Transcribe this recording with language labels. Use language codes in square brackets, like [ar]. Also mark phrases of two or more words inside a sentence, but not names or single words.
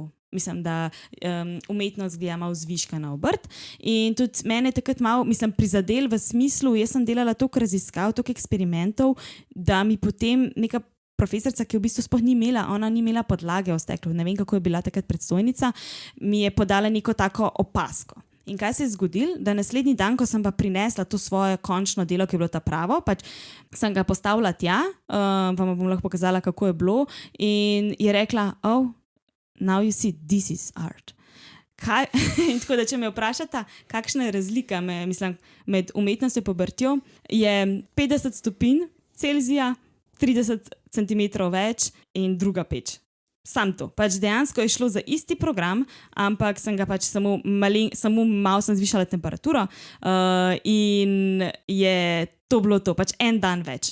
[sl] Mislim, da umetnost gleda malo zviška na obrt in tudi mene takrat malo, mislim, prizadel v smislu, jaz sem delala toliko raziskav, toliko eksperimentov, da mi potem neka profesorica, ki v bistvu sploh ni imela, ona ni imela podlage o steklu, ne vem, kako je bila takrat predstojnica, mi je podala neko tako opasko. In kaj se je zgodilo, da naslednji dan, ko sem pa prinesla to svoje končno delo, ki je bilo ta pravo, pač sem ga postavila tja, vam bom lahko pokazala, kako je bilo in je rekla, [en] now you see, this is art. [sl] In tako da, če me vprašata, kakšna je razlika med umetnostjo in obrtjo, je 50 stopinj Celzija, 30 cm več in druga peč. sam to. Pač dejansko je šlo za isti program, ampak sem ga pač samo malo sem zvišala temperaturo in je to bilo to, pač en dan več.